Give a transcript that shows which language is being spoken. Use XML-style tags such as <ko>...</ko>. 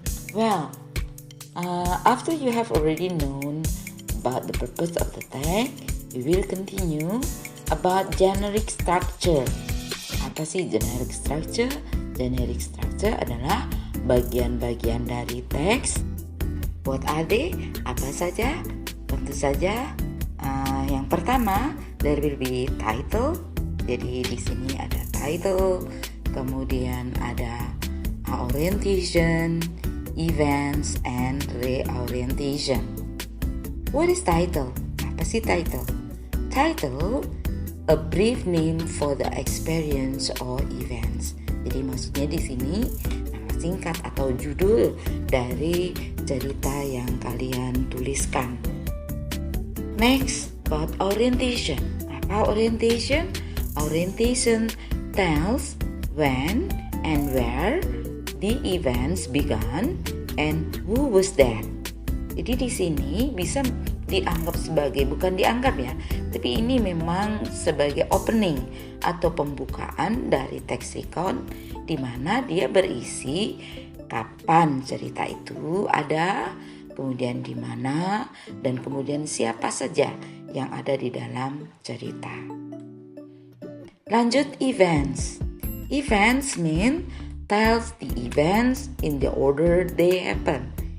<en>Well, after you have already known about the purpose of the text, we will continue about generic structure.</en> <id>Apa sih generic structure? Generic structure adalah bagian-bagian dari teks.</id> <en>What are they?</en> <id>Apa saja? Tentu saja yang pertama,</id> <en>there will be title.</en> <id>Jadi di sini ada title, kemudian ada orientation, events, and reorientation.</id> <en>What is title?</en> <id>Apa sih title?</id> <en>Title, a brief name for the experience or events.</en> <id>Jadi maksudnya di sini nama singkat atau judul dari cerita yang kalian tuliskan.</id> <en>Next, about orientation.</en> <id>Apa orientation?</id> <en>Orientation tells when and where the events began and who was there.</en> <id>Jadi di sini bisa dianggap sebagai, bukan dianggap ya, tapi ini memang sebagai opening atau pembukaan dari teks recount, di mana dia berisi kapan cerita itu ada, kemudian di mana, dan kemudian siapa saja yang ada di dalam cerita. Lanjut events.</id> <en>Events mean tells the events in the order they happen.</en>